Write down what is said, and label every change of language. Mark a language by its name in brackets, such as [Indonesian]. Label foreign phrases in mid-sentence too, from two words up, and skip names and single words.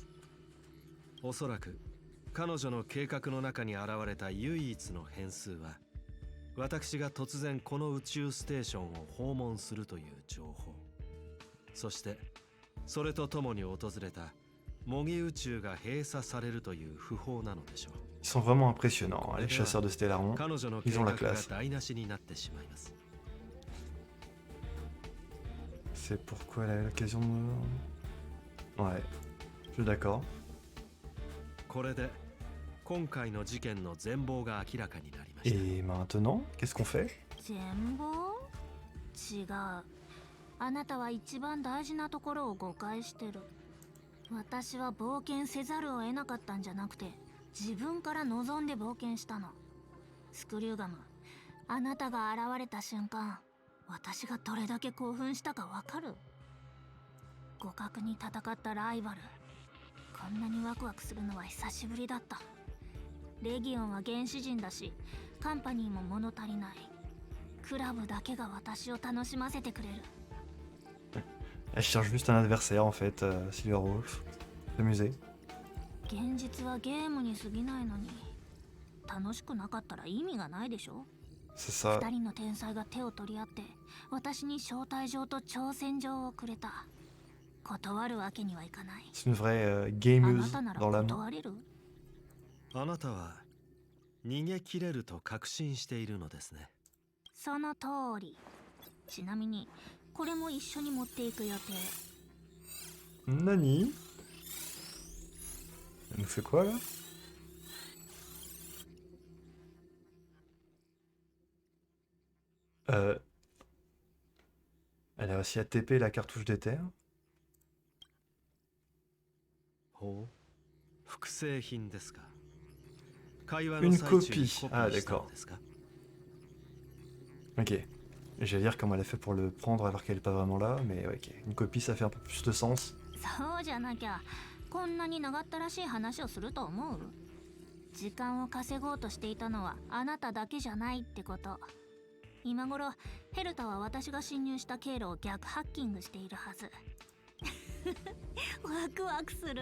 [Japanese] おそらく彼女の計画の中に現れた唯一の変数は、私が突然この宇宙ステーションを訪問するという情報、そしてそれとともに訪れた模擬宇宙が閉鎖されるという訃報なのでしょう。 [French] Ils sont vraiment impressionnants, hein, les chasseurs de Stellaron. [Japanese] 彼女の計 [French] Ils ont [Japanese] 画 [French] la [Japanese] が [French] classe. [Japanese] 台無しになってしまいます。 [French] C'est pourquoi elle a eu l'occasion de... Ouais, je suis d'accord. [Japanese] これで今回の事件の全貌が明らかになりました。 [French] Et maintenant, qu'est-ce qu'on fait? [Japanese] 全貌？違う。あなたは一番大事なところを誤解してる。私は冒険せざるを得なかったんじゃなくて、自分から望んで冒険したの。スクリューガム、あなたが現れた瞬間、私がどれだけ興奮したかわかる？互角に戦ったライバル。こんなにワクワクするのは久しぶりだった。レギオンは原始人だし、カンパニーも物足りない。クラブだけが私を楽しませてくれる。 [French] Elle cherche juste un adversaire en fait, Silverwolf. S'amuser. [Japanese] 現実はゲームに過ぎないのに、楽しくなかったら意味がないでしょ。 [French] C'est ça. [Japanese] 二人の天才が手を取り合って私に招待状と挑戦状をくれた。断るわけにはいかない。 [French] C'est une vraie [Japanese] あな [French] gameuse [Japanese] たなら [French] dans l'âme. [Japanese] 断れる？あなたは逃げ切れると確信しているのですね。その通り。ちなみにこれも一緒に持っていく予定。 [French] Nani? Elle nous fait quoi là? Elle a réussi à TP la cartouche d'éther. [Japanese] ほう、 複製品ですか。会話の [French] Une [Japanese] 最中に [French] copie. [Japanese] コピーしたの [French] Ah, d'accord. [Japanese] ですか。 [French] Ok. J'allais dire comment elle a fait pour le prendre alors qu'elle est pas vraiment là, mais ouais, ok. Une copie, ça fait un peu plus de sens. [Japanese] そうじゃなきゃこんなに長ったらしい話をすると思う？時間を稼ごうとしていたのはあなただけじゃないってこと。今頃ヘルタは私が侵入した経路を逆ハッキングしているはず。ワクワクする。